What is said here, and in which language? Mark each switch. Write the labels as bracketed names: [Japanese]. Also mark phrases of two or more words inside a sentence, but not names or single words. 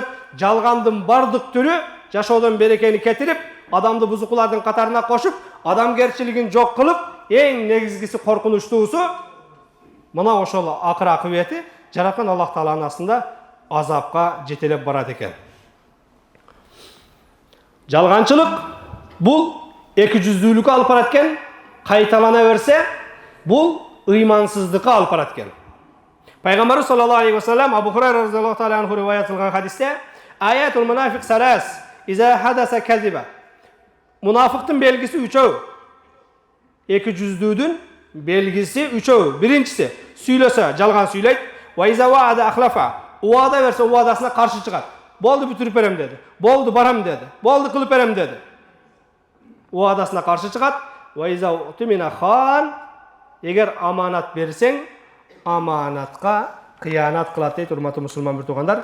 [Kyrgyz] Жалгандын бардык түрү жашоодон берекени кетирип, адамды бузукулардын катарына кошуп, адамгерчилигин жок кылып, эң негизгиси коркунучтуусу мына ошол акыр акыбети жараткан Аллах Тааланын астында азапка жетелеп барат экен. Жалганчылык бул эки жүздүүлүккө алып барат экен, кайталана берсе, бул ыймансыздыкка алып барат экен. Пайгамбарыбыз [Arabic] صلى الله عليه وسلم [Kyrgyz] Абу Хурайра [Arabic] رضي الله تعالى عنه [Kyrgyz] риваят кылган хадисте [Arabic] آية المنافق ثلاث إذا حدث كذب. [Kyrgyz] Мунафиктин белгиси үчөө. Эки жүздүүдүн белгиси үчөө. Биринчиси сүйлөсө жалган сүйлөйт. [Arabic] وإذا وعد أخلف. [Kyrgyz] Уада берсе уадасына каршы чыгат. Болду бүтүрүп берем деди. Болду барам деди. Болду кылып берем деди. Уадасына каршы чыгат. [Arabic] وإذا اؤتمن خان. [Kyrgyz] Эгер аманат берсең, аманатка кыянат кылат дейт, урматтуу мусулман бир туугандар.